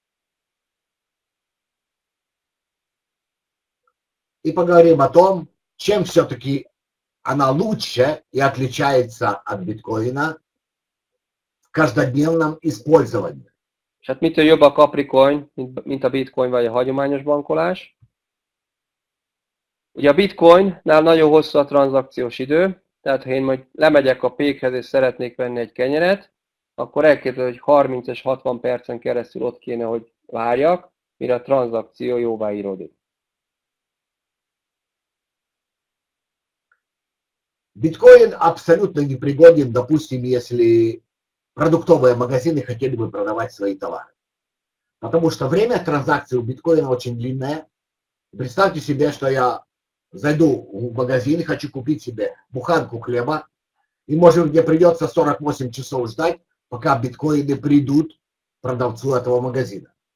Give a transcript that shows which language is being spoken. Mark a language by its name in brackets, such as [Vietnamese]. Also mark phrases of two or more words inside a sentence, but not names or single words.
[Russian] И поговорим о том, чем все-таки она лучше и отличается от биткоина в каждодневном использовании. [Hungarian] És hát mitől jobb a Capricoin, mint a bitcoin vagy a hagyományos bankolás? Ugye a bitcoinnál nagyon hosszú a tranzakciós idő, tehát ha én majd lemegyek a pékhez és szeretnék venni egy kenyeret, akkor elképzelhető, hogy 30 és 60 percen keresztül ott kéne, hogy várjak, mire a tranzakció jóváíródik. [Russian] Биткоин абсолютно непригоден, допустим, если продуктовые магазины хотели бы продавать свои товары. Потому что время транзакции у биткоина очень длинное. Представьте себе, что я зайду в магазин и хочу купить себе буханку хлеба, и, может, мне придется 48 часов ждать, пока биткоины придут продавцу этого магазина.